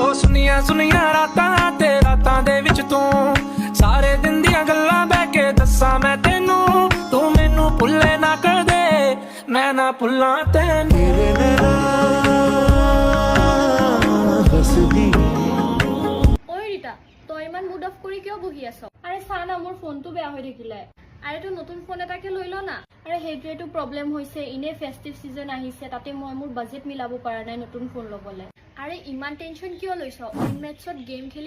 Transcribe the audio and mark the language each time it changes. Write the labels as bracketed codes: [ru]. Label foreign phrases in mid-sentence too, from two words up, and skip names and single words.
[pa] ਸੁਨੀਆਂ ਸੁਨੀਆਂ ਰਾਤਾਂ ਤੇ ਰਾਤਾਂ ਦੇ ਵਿੱਚ ਤੂੰ ਸਾਰੇ ਦਿਨ ਦੀਆਂ ਗੱਲਾਂ ਬਹਿ ਕੇ ਦੱਸਾਂ ਮੈਂ ਤੈਨੂੰ ਤੂੰ ਮੈਨੂੰ ਭੁੱਲੇ ਨਾ ਕਰ ਦੇ ਮੈਂ ਨਾ ਭੁੱਲਾਂ ਤੈਨੂੰ [as] ঐ ৰীতা তই ইমান [en] mood off [as] কৰি কিয় বহি আছ আৰে চা না মোৰ ফোনটো বেয়া হৈ থাকিলে আৰে তো নতুন ফোন এটাকে লৈ ল না আৰে সেইটোৱেটো প্ৰব্লেম হৈছে ইনে [en] festive season [as] আহিছে তাতে মই মোৰ বাজেট মিলাব পৰা নাই নতুন ফোন ল'বলৈ আৰে ইমান টেনচন কিয় লৈছ ইনমেটছত গেম খেলি